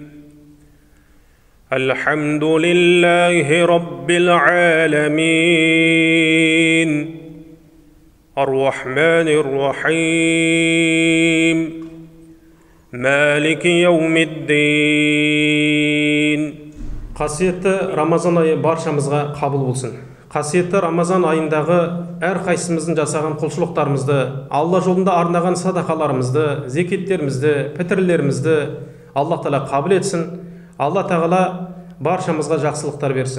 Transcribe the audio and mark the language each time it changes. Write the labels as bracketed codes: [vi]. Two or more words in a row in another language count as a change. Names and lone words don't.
[ar] الحمد لله رب العالمين الرحمن الرحيم مالك يوم الدين. [kk] Қасиетті Рамазан айы баршамызға қабыл болсын. Қасиетті Рамазан айындағы әрқайсымыздың жасаған құлшылықтарымызды, Алла жолында арнаған садақаларымызды, зекеттерімізді, пітірлерімізді Алла Тағала қабыл етсін. Алла Тағала баршамызға жақсылықтар берсін.